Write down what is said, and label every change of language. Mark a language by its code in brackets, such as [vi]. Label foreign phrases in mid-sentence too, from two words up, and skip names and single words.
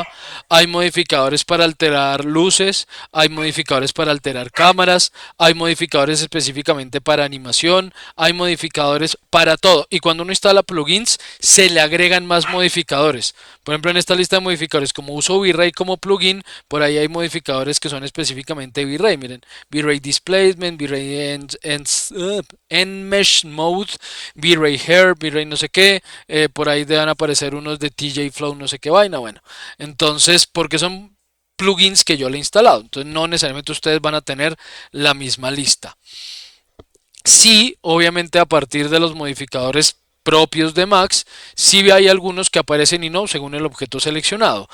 [es] Hay modificadores para alterar luces, hay modificadores para alterar cámaras, hay modificadores específicamente para animación, hay modificadores para todo. Y cuando uno instala plugins, se le agregan más modificadores. Por ejemplo, en esta lista de modificadores, como uso V-Ray como plugin, por ahí hay modificadores que son específicamente V-Ray. Miren, V-Ray Displacement, V-Ray Enmesh Mode, V-Ray Hair, V-Ray no sé qué. Por ahí deben aparecer unos de TJ Flow, no sé qué vaina. Bueno, entonces, porque son plugins que yo le he instalado. Entonces, no necesariamente ustedes van a tener la misma lista. Sí, obviamente a partir de los modificadores propios de Max, sí hay algunos que aparecen y no según el objeto seleccionado.